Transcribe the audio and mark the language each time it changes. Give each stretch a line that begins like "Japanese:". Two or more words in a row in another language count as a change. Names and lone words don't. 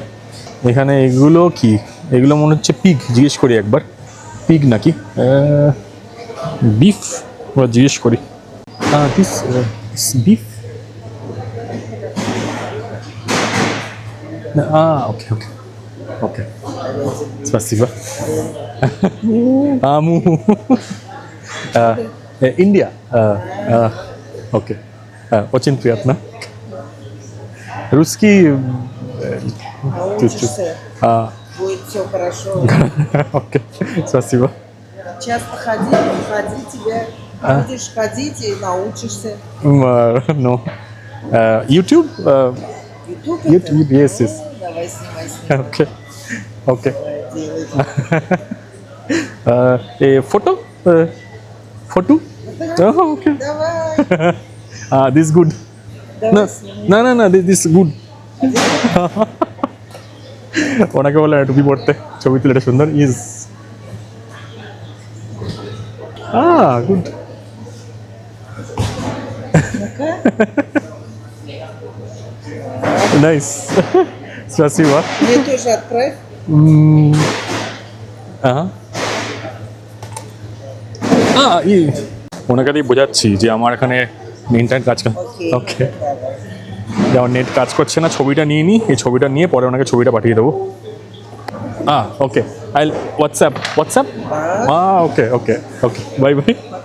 Bangla: এখানে এগুলো কি, এগুলো মনে হচ্ছে পিগ, জিজ্ঞেস করি একবার পিগ নাকি বিফ, ওরা জিজ্ঞেস করি।
English: this beef, okay okay okay,
Russian: спасибо. Аму. Индия. Окей. Очень приятно. Русский. Научишься, будет все хорошо. Окей. Спасибо. Часто ходи, тебя будешь ходить и научишься.
English: No. YouTube. YouTube? YouTube. Yes, yes.
Russian: Давай снимай.
English: Okay. Okay.
Russian: Делай.
English: Photo. Photo. Oh, okay.
Russian: Давай.
English: This good. No,
Russian: Давай снимай.
English: no, this good.
Bangla: ওনাকে বলে টুপি পড়তে, ছবি তুলে, এটা সুন্দর।
English: is good. নাইস,
Russian: спасибо. Мне тоже отправь.
Bangla: ওনাকে দিয়ে বোঝাচ্ছি যে আমার এখানে ইন্টারনেট কাজ করে।
English: Okay.
Bangla: ওকে, যেমন নেট কাজ করছে না, ছবিটা নিয়ে নিই, এই ছবিটা নিয়ে পরে ওনাকে ছবিটা পাঠিয়ে দেবো।
English: okay, I WhatsApp, okay okay okay, bye bye.